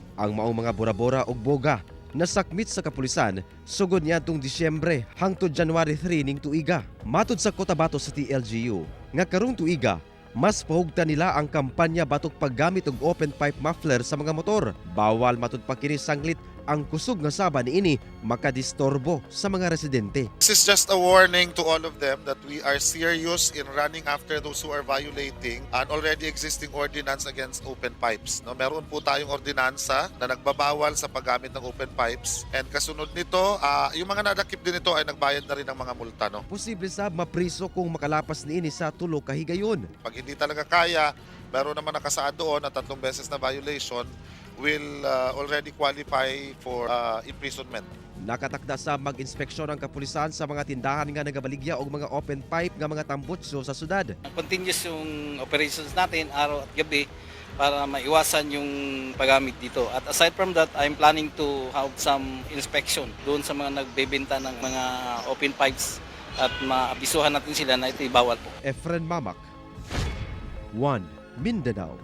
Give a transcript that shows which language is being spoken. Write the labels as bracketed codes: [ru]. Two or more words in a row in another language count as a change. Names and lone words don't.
[ceb] Ang maong mga bora-bora ug boga nasakmit sa kapulisan sugod niadtong Disyembre hangtod January 3 ning tuiga. Matud sa Cotabato City LGU nga karong tuiga mas pahugtan nila ang kampanya batok paggamit og [en] open pipe muffler [ceb] sa mga motor. Bawal matud pa kini sanglit ang kusog nga saba niini makadistorbo sa mga residente. [en] This is just a warning to all of them that we are serious in running after those who are violating an already existing ordinance against open pipes. [tl] No, meron po tayong ordinansa na nagbabawal sa paggamit ng [en] open pipes, [tl] and kasunod nito, yung mga nadakip din nito ay nagbayad na rin ng mga multa. No? [ceb] Posible sab mapriso kung makalapas niini sa tulo ka higayon. [tl] Pag hindi talaga kaya, meron naman nakasaad doon na 3 beses na [en] violation will already qualify for imprisonment. [ceb] Nakatakda sa mag-inspeksyon ang kapulisan sa mga tindahan nga nagabaligya og mga [en] open pipe [ceb] nga mga tambutso sa syudad. [tl] Continuous yung operations natin araw at gabi para maiwasan yung paggamit dito. At [en] aside from that, I'm planning to have some inspection [tl] doon sa mga nagbebenta ng mga [en] open pipes [tl] at maabisuhan natin sila na ito'y bawal po. Efren Mamak, 1 Mindanao.